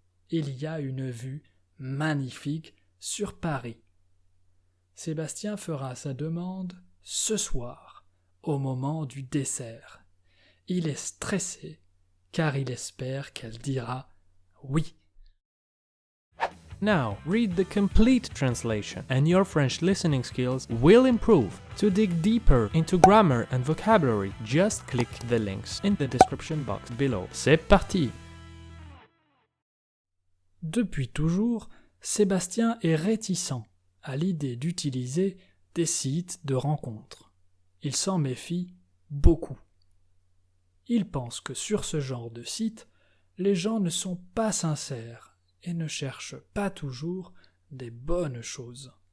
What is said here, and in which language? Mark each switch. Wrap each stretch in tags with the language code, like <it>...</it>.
<fr>Il y a une vue magnifique sur Paris. Sébastien fera sa demande ce soir, au moment du dessert. Il est stressé, car il espère qu'elle dira oui.</fr> <en>Now, read the complete translation, and your French listening skills will improve. To dig deeper into grammar and vocabulary, just click the links in the description box below.</en> <fr>C'est parti! Depuis toujours, Sébastien est réticent à l'idée d'utiliser des sites de rencontres. Il s'en méfie beaucoup. Il pense que sur ce genre de site, les gens ne sont pas sincères et ne cherchent pas toujours des bonnes choses.</fr>